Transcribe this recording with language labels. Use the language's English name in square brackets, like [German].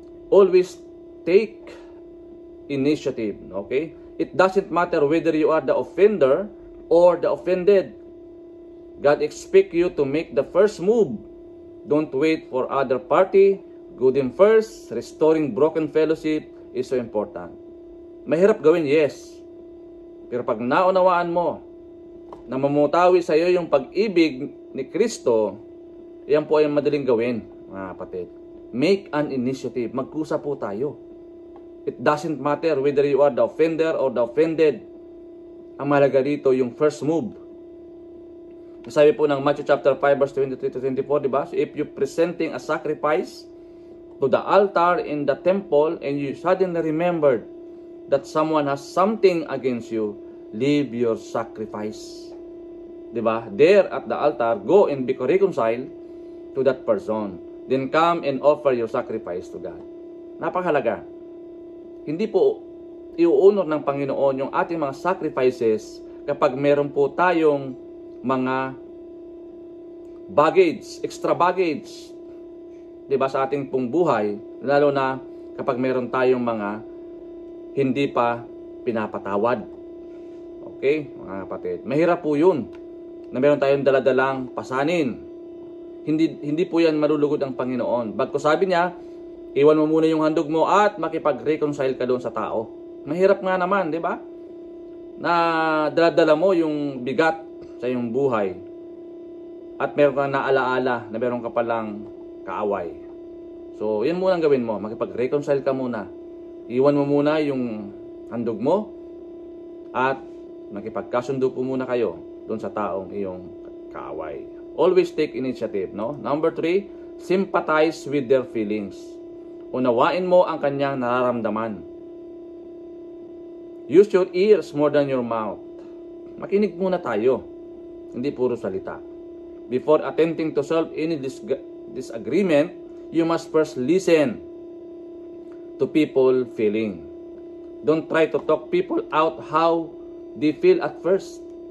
[English] Always take initiative. Okay? It doesn't matter whether you are the offender or the offended. God expects you to make the first move. Don't wait for other party. Go them first. Restoring broken fellowship is so important. [Filipino] Mahirap gawin, yes. Pero pag naunawaan mo na mamutawi sa iyo yung pag-ibig ni Kristo, yan po ay madaling gawin, mga kapatid. [English] Make an initiative. [Filipino] Magkusa po tayo. [English] It doesn't matter whether you are the offender or the offended. [Filipino] Ang mahalaga dito yung [English] first move. [Filipino] Sabi po ng [English] Matthew chapter 5 verse 23 to 24, [Filipino] di ba? [English] So if you presenting a sacrifice to the altar in the temple and you suddenly remembered that someone has something against you, leave your sacrifice. [Filipino] Di ba? [English] There at the altar, go and be reconciled to that person. Then come and offer your sacrifice to God. [Filipino] Napakahalaga. Hindi po iuunor ng Panginoon yung ating mga sacrifices kapag meron po tayong mga baggage, extra baggage, diba, sa ating pong buhay, lalo na kapag meron tayong mga hindi pa pinapatawad. Okay, mga kapatid. Mahirap po yun na meron tayong daladalang pasanin. Hindi po yan malulugod ang Panginoon. Bagko sabi niya, iwan mo muna yung handog mo at makipag-reconcile ka doon sa tao. Mahirap nga naman, di ba? Na daladala mo yung bigat sa iyong buhay at meron kang naalaala na meron ka palang kaaway. So, yan muna ang gawin mo. Makipag-reconcile ka muna. Iwan mo muna yung handog mo at makipagkasundo po muna kayo doon sa taong iyong kaaway. [English] Always take initiative, no? Number 3, sympathize with their feelings. [Filipino] Unawain mo ang kanyang nararamdaman. [English] Use your ears more than your mouth. [Filipino] Makinig muna tayo. Hindi puro salita. [English] Before attempting to solve any disagreement, you must first listen to people feeling. Don't try to talk people out how they feel at first.